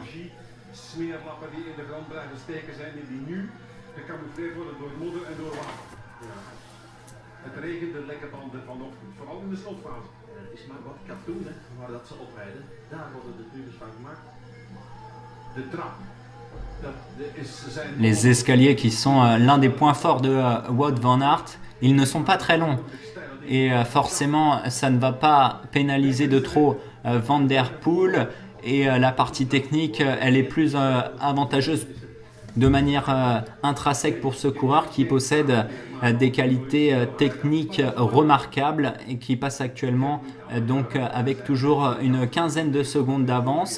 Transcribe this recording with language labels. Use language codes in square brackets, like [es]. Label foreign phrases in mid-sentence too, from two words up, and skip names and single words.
[nl] Smeerlappen die in de grond blijven steken zijn en die nu gecamoufleerd worden door modder en door water. Ja. Het regende lekker vanochtend, vooral in de slotfase. Het is maar wat katoen, hè, waar dat ze oprijden. Daar worden de tubes van gemaakt. De trap. [fr] Les escaliers qui sont l'un des points forts de Wout van Aert, ils ne sont pas très longs. Et forcément, ça ne va pas pénaliser de trop Van Der Poel. Et la partie technique, elle est plus avantageuse de manière intrinsèque pour ce coureur qui possède des qualités techniques remarquables et qui passe actuellement donc avec toujours une quinzaine de secondes d'avance.